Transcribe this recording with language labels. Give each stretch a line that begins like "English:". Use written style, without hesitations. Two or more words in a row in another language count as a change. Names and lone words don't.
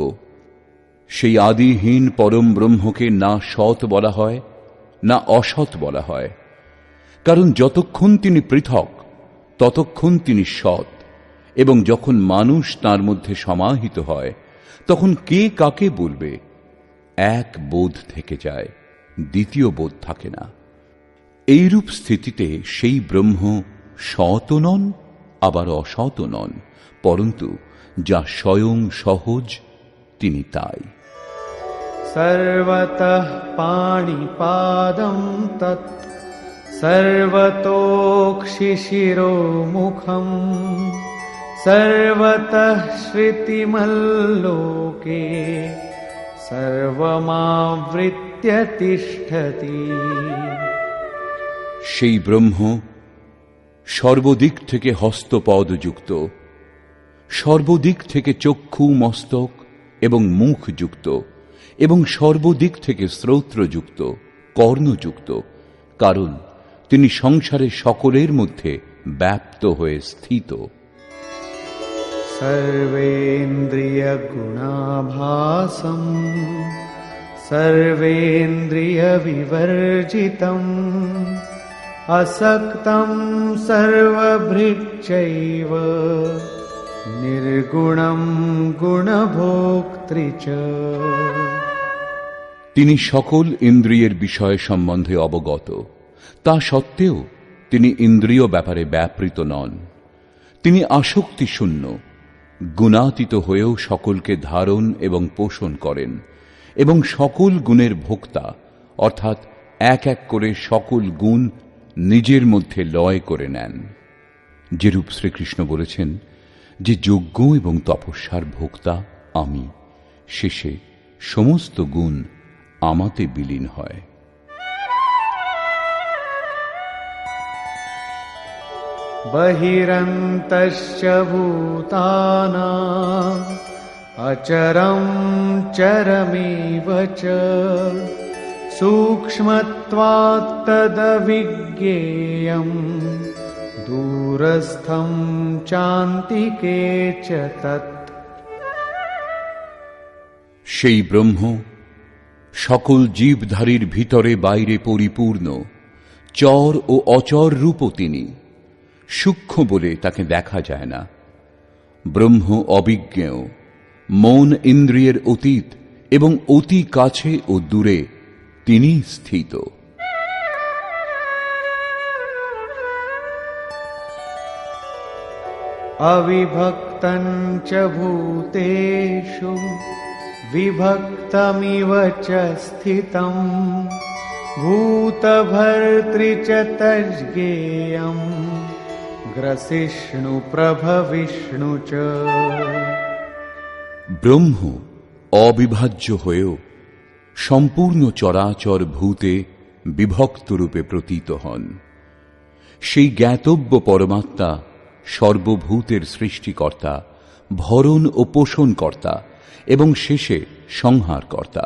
Bangla: সেই আদিহীন পরম ব্রহ্মকে না সৎ বলা হয় না অসৎ বলা হয়, কারণ যতক্ষণ তিনি পৃথক ততক্ষণ তিনি সৎ, এবং যখন মানুষ তার মধ্যে সমাহিত হয় তখন কে কাকে বলবে? এক বোধ থেকে যায়, দ্বিতীয় বোধ থাকে না। এইরূপ স্থিতিতে সেই ব্রহ্ম সৎ নন, আবার অসৎ নন, পরন্তু যা স্বয়ং সহজ তিনি তাই।
Sanskrit: सर्वतः पाणिपादं तत् सर्वतोक्षिशिरोमुखम् सर्वतः श्रुतिमल्लोके सर्वमावृत्य तिष्ठति।
Bangla: সেই ব্রহ্ম সর্বদিক থেকে হস্তপদযুক্ত, সর্বদিক থেকে চক্ষু মস্তক এবং মুখ যুক্ত, এবং সর্বদিক থেকে শ্রোত্রযুক্ত, কর্ণযুক্ত, কারণ তিনি সংসারের সকলের মধ্যে ব্যাপ্ত হয়ে স্থিত।
Sanskrit: सर्वेन्द्रियगुणाभासं सर्वेन्द्रियविवर्जितम् असक्तं सर्वभृच्चैव निर्गुणं गुणभोक्तृ च।
Bangla: তিনি সকল ইন্দ্রিয়ের বিষয় সম্বন্ধে অবগত, তা সত্ত্বেও তিনি ইন্দ্রিয় ব্যাপারে ব্যাপৃত নন। তিনি আসক্তি শূন্য, গুণাতীত হয়েও সকলকে ধারণ এবং পোষণ করেন, এবং সকল গুণের ভোক্তা, অর্থাৎ এক এক করে সকল গুণ নিজের মধ্যে লয় করে নেন। যেরূপ শ্রীকৃষ্ণ বলেছেন যে যজ্ঞ এবং তপস্যার ভোক্তা আমি, শেষে সমস্ত গুণ আমাতে বিলীন হয়।
Sanskrit: बहिरन्तश्च भूतानाम् अचरं चरमेव च सूक्ष्मत्वात् तदविज्ञेयम् दूरस्थं चान्तिके च तत्।
Bangla: সেই ব্রহ্ম সকল জীবধারীর ভিতরে বাইরে পরিপূর্ণ, চর ও অচর রূপও তিনি, সূক্ষ্ম বলে তাকে দেখা যায় না। ব্রহ্ম অবিজ্ঞেয়, মন ইন্দ্রিয়ের অতীত এবং অতি কাছে ও দূরে তিনি স্থিত।
Sanskrit: अविभक्तं च भूतेषु विभक्तमिव च स्थितं भूतभर्तृ च तज्ज्ञेयम् ग्रसिष्णु प्रभविष्णु च।
Bangla: ব্রহ্ম অবিভাজ্য হয়েও সম্পূর্ণ চরাচর ভূতে বিভক্ত রূপে প্রতীত হন। সেই জ্ঞাতব্য পরমাত্মা সর্বভূতের সৃষ্টিকর্তা, ভরণ ও পোষণকর্তা এবং শেষে সংহারকর্তা।